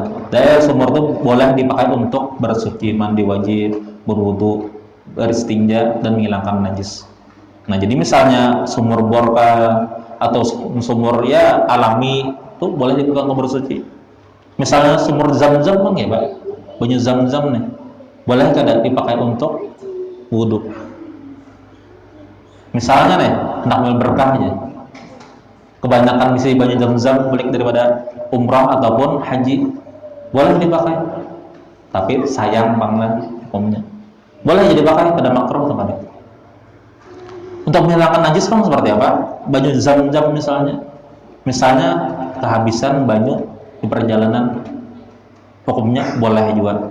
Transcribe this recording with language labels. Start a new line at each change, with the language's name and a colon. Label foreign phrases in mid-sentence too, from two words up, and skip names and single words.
Indonesian: Air sumur itu boleh dipakai untuk bersuci, mandi wajib, berwudu, beristinja, dan menghilangkan najis. Nah, jadi misalnya sumur bor atau sumur ya alami itu boleh dipakai untuk bersuci. Misalnya sumur zam-zam bang ya Pak, banyu zam-zam nih, boleh kada dipakai untuk wudu. Misalnya nih, hendak berkah aja, kebanyakan isi banyu zam-zam balik daripada umrah ataupun haji, boleh dipakai, tapi sayang banget hukumnya. Boleh jadi pakai pada makruh tempatnya. Untuk menghilangkan najis kan seperti apa? Banyu zam-zam misalnya kehabisan banyu di perjalanan, hukumnya boleh juga.